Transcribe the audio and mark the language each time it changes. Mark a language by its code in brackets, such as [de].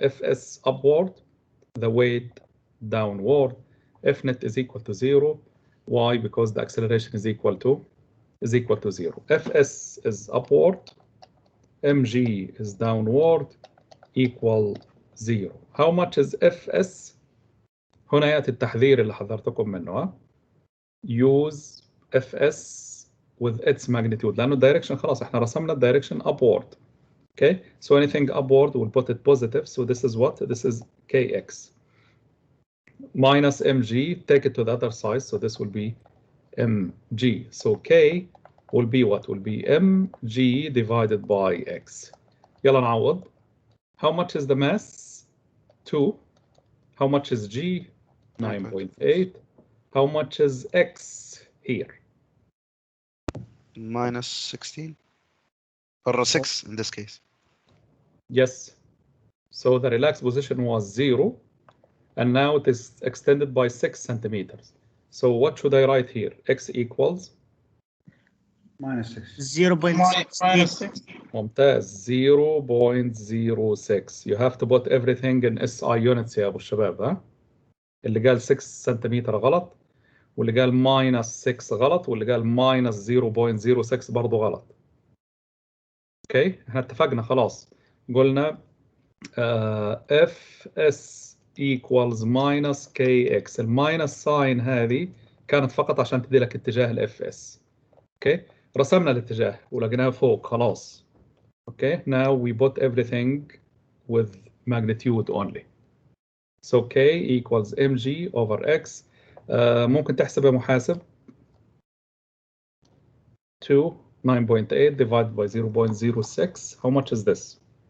[en] Fs upward, the weight downward. F net is equal to 0. Why? Because the acceleration is equal to 0. Fs is upward, mg is downward, equal 0. How much is Fs? [ar] هنا يأتي التحذير اللي حذرتكم منه. [en] Use Fs with its magnitude [ar] لأنه الدايركشن خلاص احنا رسمنا الدايركشن [en] upward. Okay, so anything upward we'll put it positive. So this is what? This is kx. Minus mg, take it to the other side. So this will be mg. So k will be what? Will be mg divided by x. [ar] يلا نعوض. [en] How much is the mass? 2. How much is g? 9.8. How much is x here? minus 16 or 6 in this case. Yes. So the relaxed position was 0 and now it is extended by 6 centimeters. So what should I write here? X equals minus 6. 0.6. [ar] ممتاز. 0.06. [en] You have to put everything in SI units [ar] يا ابو الشباب. ها اللي قال 6 سنتيمتر غلط واللي قال minus 6 غلط واللي قال minus 0.06 برضه غلط. اوكي احنا اتفقنا خلاص. قلنا Fs equals minus kx. الماينس ساين هذه كانت فقط عشان تدي لك اتجاه الاف اس. اوكي رسمنا الاتجاه ولقيناه فوق خلاص. [en] Okay now we put everything with magnitude only. So k equals mg over x. [ar] ممكن تحسب يا محاسب. [en] 2 9.8 divided by 0.06. How much is this?